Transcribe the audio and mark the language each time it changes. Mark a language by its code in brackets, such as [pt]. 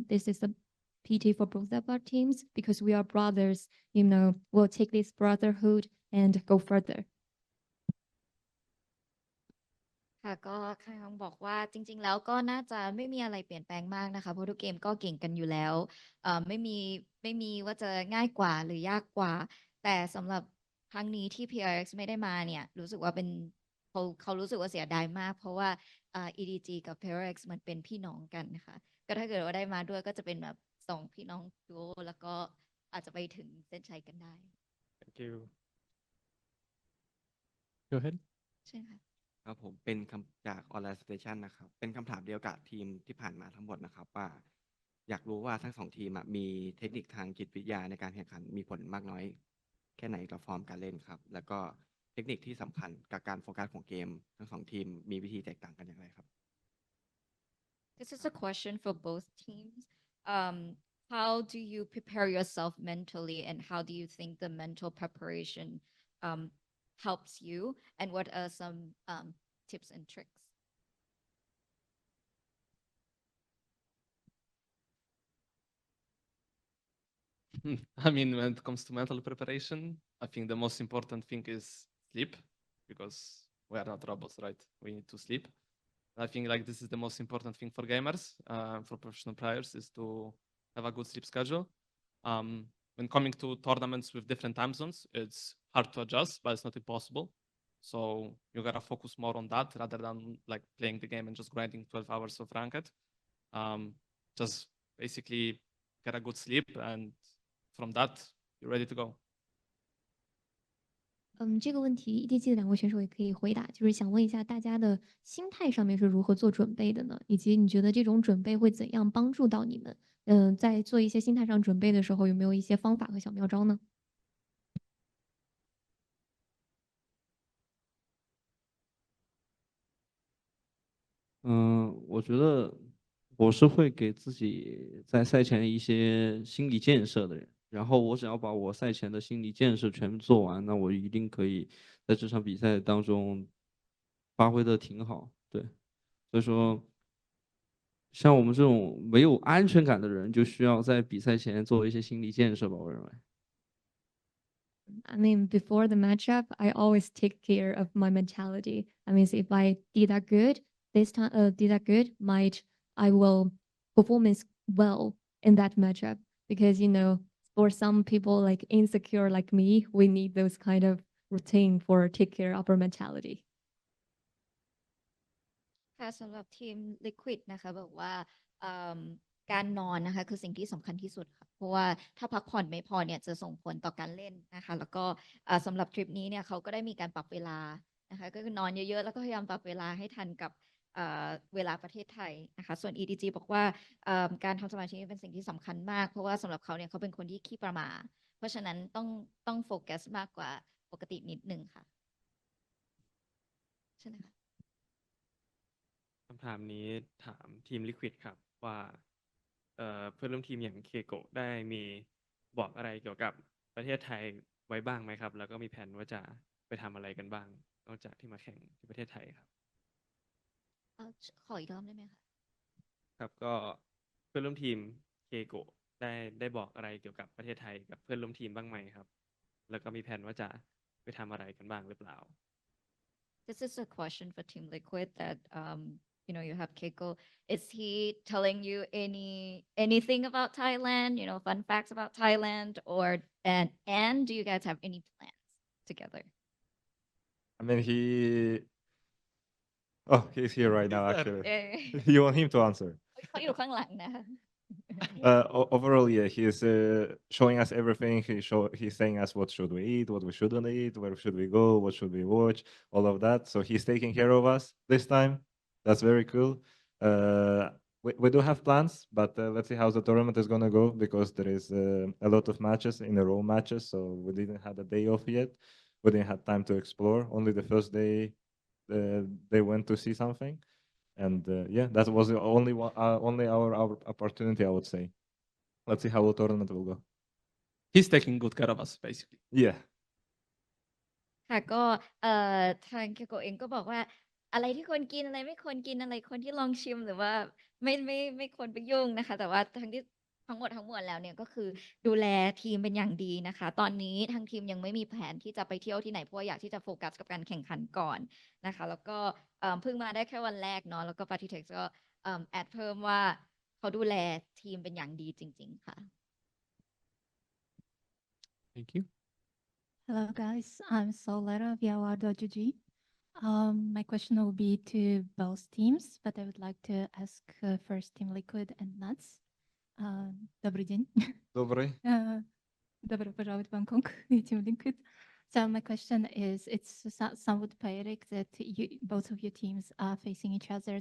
[en] This is a pity for both of our teams because we are brothers. You know, we'll take this brotherhood and go further. [th] ค่ะก็คังบอกว่าจริงๆแล้วก็น่าจะไม่มีอะไรเปลี่ยนแปลงมากนะคะเพราะทุกเกมก็เก่งกันอยู่แล้วไม่มีว่าจะง่ายกว่าหรือยากกว่าแต่สำหรับครั้งนี้ที่ PRX ไม่ได้มาเนี่ยรู้สึกว่าเป็นเขารู้สึกว่าเสียดายมากเพราะว่าEDG กับ PRX มันเป็นพี่น้องกันนะคะก็ถ้าเกิดว่าได้มาด้วยก็จะเป็นแบบ2พี่น้องดูโอแล้วก็อาจจะไปถึงเส้นชัยกันได้ [en] Thank you Go ahead [th] ใช่ค่ะ ครับผมเป็นคำจากออนไลน์สเตชันนะครับเป็นคำถามเดียวกับทีมที่ผ่านมาทั้งหมดนะครับว่าอยากรู้ว่าทั้งสองทีมมีเทคนิคทางจิตวิทยาในการแข่งขันมีผลมากน้อยแค่ไหนต่อฟอร์มการเล่นครับแล้วก็เทคนิคที่สำคัญกับการโฟกัสของเกมทั้งสองทีมมีวิธีแตกต่างกันอย่างไรครับ [en] This is a question for both teams. How do you prepare yourself mentally, and how do you think the mental preparation helps you? And what are some tips and tricks? I mean, when it comes to mental preparation, I think the most important thing is sleep, because we are not robots, right? We need to sleep. I think like this is the most important thing for gamers, for professional players, is to have a good sleep schedule. When coming to tournaments with different time zones, it's hard to adjust, but it's not impossible. So you gotta focus more on that rather than like playing the game and just grinding 12 hours of ranked. Just basically get a good sleep, and from that, you're ready to go. [zh] 这个问题 EDG 的两位选手也可以回答，就是想问一下大家的心态上面是如何做准备的呢？以及你觉得这种准备会怎样帮助到你们？在做一些心态上准备的时候，有没有一些方法和小妙招呢？我觉得我是会给自己在赛前一些心理建设的人，然后我只要把我赛前的心理建设全部做完，那我一定可以在这场比赛当中发挥的挺好。对，所以说，像我们这种没有安全感的人，就需要在比赛前做一些心理建设吧，我认为。 [en] I mean, before the matchup, I always take care of my mentality. I mean, if I did that good this time, I will performance well in that matchup because for some people like insecure like me, we need those kind of routine for take care of our mentality. [th] ค่ะสำหรับทีม Liquid นะคะบอกว่าการนอนนะคะคือสิ่งที่สำคัญที่สุดค่ะเพราะว่าถ้าพักผ่อนไม่พอเนี่ยจะส่งผลต่อการเล่นนะคะแล้วก็สำหรับทริปนี้เนี่ยเขาก็ได้มีการปรับเวลานะคะก็คือนอนเยอะๆแล้วก็พยายามปรับเวลาให้ทันกับเวลาประเทศไทยนะคะส่วน EDG บอกว่าการทำสมาธิเป็นสิ่งที่สำคัญมากเพราะว่าสำหรับเขาเนี่ยเขาเป็นคนที่ขี้ประหม่าเพราะฉะนั้นต้องโฟกัสมากกว่าปกตินิดนึงค่ะใช่ไหมคะ คำถามนี้ถามทีม Liquid ครับว่าเพื่อนร่วมทีมอย่างเคโกะได้มีบอกอะไรเกี่ยวกับประเทศไทยไว้บ้างไหมครับแล้วก็มีแผนว่าจะไปทำอะไรกันบ้างนอกจากที่มาแข่งที่ประเทศไทยครับ ขออีกรอบได้ไหมคะ ครับก็เพื่อนร่วมทีมเคโกะได้บอกอะไรเกี่ยวกับประเทศไทยกับเพื่อนร่วมทีมบ้างไหมครับแล้วก็มีแผนว่าจะไปทำอะไรกันบ้างหรือเปล่า [en] This is a question for Team Liquid that you have Keiko. Is he telling you anything about Thailand? Fun facts about Thailand, and do you guys have any plans together? I mean, he's here right now. Actually, Yeah. you want him to answer? [th] เขาอยู่ข้างหลังนะคะ [en] Overall, yeah, he's showing us everything. He's saying us what should we eat, what we shouldn't eat, where should we go, what should we watch, all of that. So he's taking care of us this time. That's very cool. We do have plans, but let's see how the tournament is gonna go because there is a lot of matches in a row matches. So we didn't have a day off yet. We didn't have time to explore. Only the first day they went to see something. And yeah, that was the only our opportunity, I would say. Let's see how the tournament will go. He's taking good care of us, basically. Yeah. [th] ค่ะก็ทางเคโกะเองก็บอกว่าอะไรที่ควรกินอะไรไม่ควรกินอะไรคนที่ลองชิมหรือว่าไม่ควรไปยุ่งนะคะแต่ว่าทั้งหมดแล้วเนี่ยก็คือดูแลทีมเป็นอย่างดีนะคะตอนนี้ทางทีมยังไม่มีแผนที่จะไปเที่ยวที่ไหนเพราะอยากที่จะโฟกัสกับการแข่งขันก่อนนะคะแล้วก็เพิ่งมาได้แค่วันแรกเนาะแล้วก็ Patitek ก็แอดเพิ่มว่าเขาดูแลทีมเป็นอย่างดีจริงๆค่ะ [en] Thank you. Hello guys, I'm Solera Viawar.gg. My question will be to both teams, but I would like to ask first Team Liquid and Nuts. [ru] Добрый день. Добрый. Добро пожаловать в [en] Bangkok, Team Liquid. So my question is, it's somewhat poetic that both of your teams are facing each other.